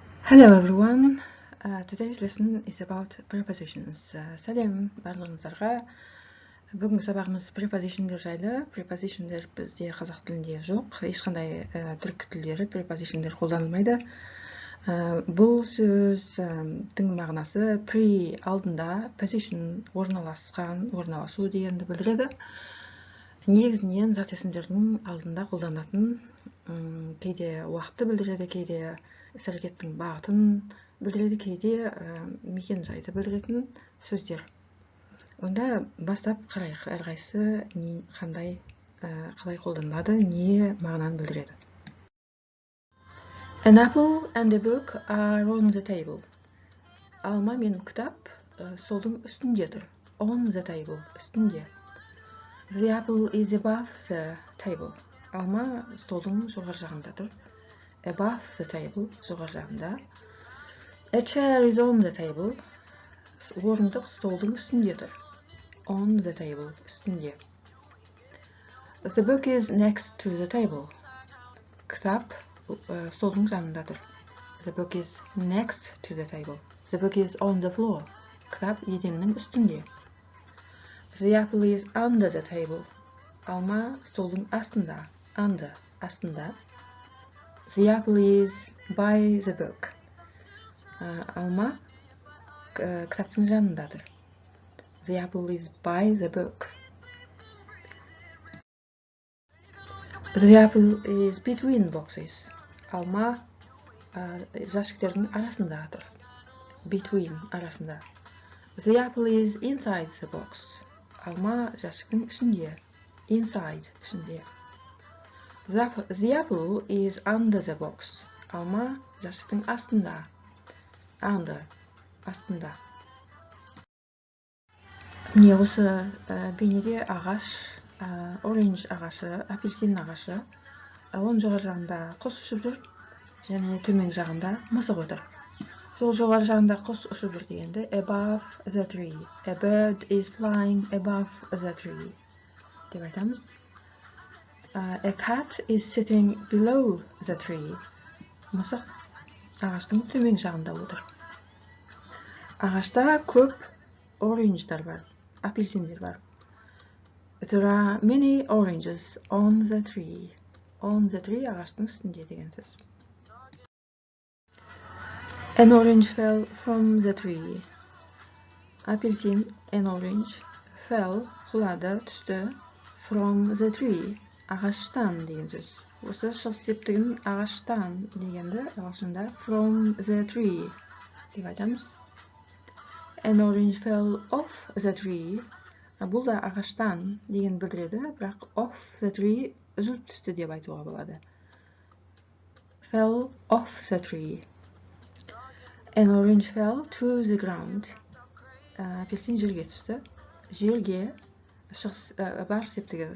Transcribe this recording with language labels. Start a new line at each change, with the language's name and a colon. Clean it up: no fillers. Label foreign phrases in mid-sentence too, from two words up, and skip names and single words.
English: Hello everyone. Today's lesson is about prepositions.
Kazakh: Сәлем барлығыңыздарға. Бүгінгі сабағымыз prepositionдер жайлы. Prepositionдер бізде қазақ тілінде жоқ. Ешқандай түркі тілдері prepositionдер қолданылмайды. Бұл сөздің мағынасы pre алдында, position орналасқан, орналасу дегенді білдіреді. Негізінен зат есімдердің алдында қолданатын, кейде уақытты білдіреді, кейде іс-әрекеттің бағытын білдіреді, кейде мекен жайды білдіретін сөздер. Онда бастап қарайық, әрқайсысы қалай қолданылады, не мағынаны білдіреді.
English: An apple and a book are on the table.
Kazakh: Алма мен кітап столдың үстінде тұр.
English: On the table, үстінде. The apple is above the table.
Kazakh: Алма столдың жоғар жағында тұр.
English: Above the table,
Kazakh: жоғар жағында.
English: A chair is on the table.
Kazakh: Орындық столдың үстінде тұр.
English: On the table, үстінде. The book is next to the table.
Kazakh: Кітап столдың жанында тұр.
English: The book is next to the table. The book is on the floor.
Kazakh: Кітап еденнің үстінде.
English: The apple is under the table.
Kazakh: Алма столдың астында. Under, астында.
English: The apple is by the book.
Kazakh: Алма кітаптың жанында тұр.
English: The apple is by the book. The apple is between boxes.
Kazakh: Алма жәшіктердің арасында тұр. Between, арасында.
English: The apple is inside the box.
Kazakh: Алма жәшіктің ішінде. Inside, ішінде.
English: The apple is under the box.
Kazakh: Алма жәшіктің астында. Under, астында. Міне осы бейнеде ағаш, оранж ағашы, апельсин ағашы. Оның жоғар жағында құс ұшып жүр, және төмен жағында мысық отыр. Сол жоғар жағында құс ұшып жүр дегенде
English: above the tree. A bird is flying above the tree.
Kazakh: Деп айтамыз.
English: A cat is sitting below the tree.
Kazakh: Мысық ағаштың төмен жағында отыр. Ағашта көп оранждар бар, апельсиндер бар.
English: There are many oranges on the tree. On the tree
Kazakh: ағаштың үстінде деген сөз.
English: An orange fell from the tree. Апельсин, an orange, fell,
Kazakh: құлады, түсті,
English: from the tree.
Kazakh: Ағаштан деген сөз. Осы шығыс септігін ағаштан дегенді ағылшында
English: from the tree
Kazakh: деп айтамыз.
English: An orange fell off the tree.
Kazakh: Бұл да ағаштан деген білдіреді, бірақ
English: off the tree
Kazakh: үзіліп түсті деп айтуға болады.
English: Fell off the tree. An orange fell to the ground.
Kazakh: Апельсин жерге түсті. Жерге бар септігі.